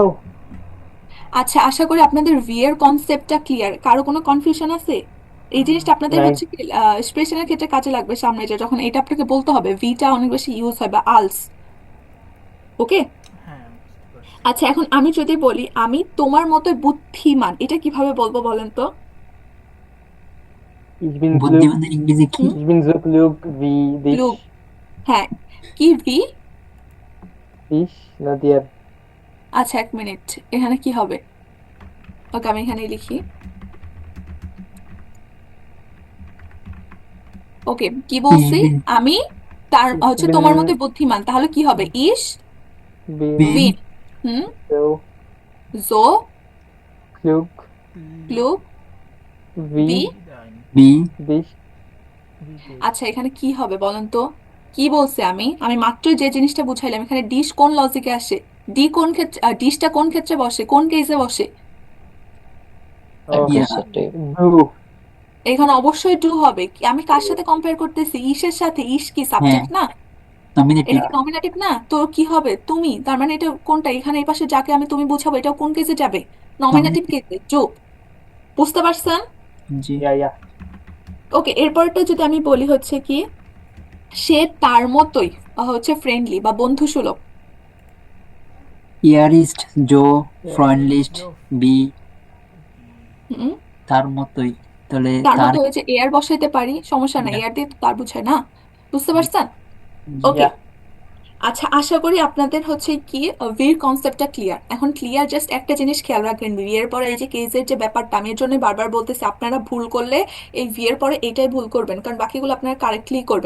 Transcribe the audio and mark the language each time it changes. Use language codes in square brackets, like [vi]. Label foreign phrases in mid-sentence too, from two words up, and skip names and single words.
[bn] আচ্ছা, আশা করি আপনাদের ভি এর কনসেপ্টটা ক্লিয়ার, কারো কোনো কনফিউশন আছে? এই জিনিসটা আপনাদের নাইন। হচ্ছে কি এক্সপ্রেশনের ক্ষেত্রে কাজে লাগবে সামনে, যে যখন এটা আপনাকে বলতে হবে ভিটা অনেক বেশি ইউজ হয় বা আলস। ওকে। হ্যাঁ বুঝতে পারছি। আচ্ছা, এখন আমি যদি বলি আমি তোমার মতো বুদ্ধিমান, এটা কিভাবে বলবো বলেন তো? [de] Ich bin klug. [bn] বুদ্ধিমানের ইংরেজি কি? হুম, [de] Ich bin so klug wie dich. [bn] ক্লু। হ্যাঁ, কি ভি? [de] Ich, না dir. [bn] আচ্ছা, এক মিনিট, এখানে কি হবে? ওকে, আমি এখানে লিখি। ওকে, কি [de] Ich [bn] বলছি? [de] bin [bn] আমি তার [de] Ich [bn] হচ্ছে [de] bin [bn] তোমার মতো বুদ্ধিমান, তাহলে কি হবে? ইস [de] bin [bn] ভি। [de] bin হুম, so জো klug klug wie. wie Dein wie dich. [en] Video. [bn] আচ্ছা, এখানে কি হবে বলেন তো? কি বলছে? আমি মাত্র যে জিনিসটা বুঝাইলাম, এখানে ডিশ কোন লজিকে আসে? ডি কোন ক্ষেত্রে, ডিশটা কোন ক্ষেত্রে বসে, কোন কেসে বসে? Oh, [de] ja du. [bn] এখানে অবশ্যই টু হবে। আমি কার সাথে কম্পেয়ার করতেছি? ইসের সাথে। ইস কি হ্যাঁ সাবজেক্ট না? এটা [en] nominative [bn] কি নমিনেটিভ না? তো কি হবে? তুমি, তার মানে এটা কোনটা? এখানে এই পাশে যাকে আমি তুমি বুঝাবো, এটাও কোন কেসে যাবে? নমিনেটিভ [en] nominative [bn] কেসে। টু। বুঝতে পারছেন? জি [de] Ja, ja. [bn] ওকে, এরপরটা যদি আমি বলি হচ্ছে কি, সে তার মতোই হচ্ছে ফ্রেন্ডলি বা বন্ধুসুলভ। [de] er ist so Ja. freundlich Jo, wie হুম, [bn] তার মতোই, তাহলে তার তার মতো ওই যে এয়ার বসাইতে পারি, সমস্যা নাই, [de] ja [bn] এয়ার দিয়ে তো তার বুঝায় না। বুঝতে জি পারছেন? জি ওকে। [de] Ja. [bn] আচ্ছা, আশা করি আপনাদের হচ্ছে কি ভির কনসেপ্টটা ক্লিয়ার। এখন ক্লিয়ার, জাস্ট একটা জিনিস খেয়াল রাখবেন, ভি এর পরে এই যে কেজের যে ব্যাপারটা, আমি এর জন্য বারবার বলতেছি আপনারা ভুল করলে এই ভি এর পরে এটাই ভুল করবেন, কারণ বাকিগুলো আপনারা কারেক্টলি করবেন।